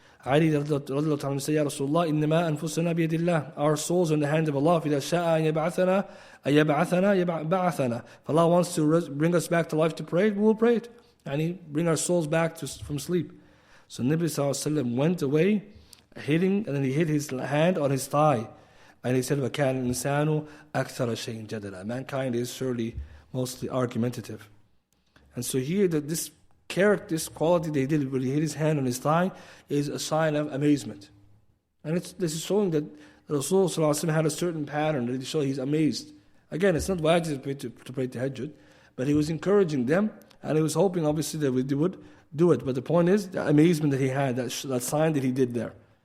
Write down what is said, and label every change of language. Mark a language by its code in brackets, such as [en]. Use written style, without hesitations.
[en] Ali radiallahu anhu said, Ya Rasulullah, [ar] إِنَّمَا أَنفُسَنَا بِيَدِ اللَّهِ, [en] our souls are in the hand of Allah. [ar] فِإِذَا شَاءَ يَبْعَثَنَا يَبْعَثَنَا. [en] If Allah wants to bring us back to life to pray, we will pray it. And bring our souls back from sleep. So Nabi ﷺ went away, and then he hit his hand on his thigh. And he said, [ar] وَكَانَ الْإِنسَانُ أَكْثَرَ شَيْءٍ جَدَلًا. [en] Mankind is surely mostly argumentative. And so here, this quality they did when he hit his hand on his thigh is a sign of amazement. And this is showing that Rasul ﷺ had a certain pattern that he showed he's amazed. Again, it's not wajib to pray tahajjud, but he was encouraging them, and he was hoping obviously that they would do it. But the point is, the amazement that he had, that sign that he did there.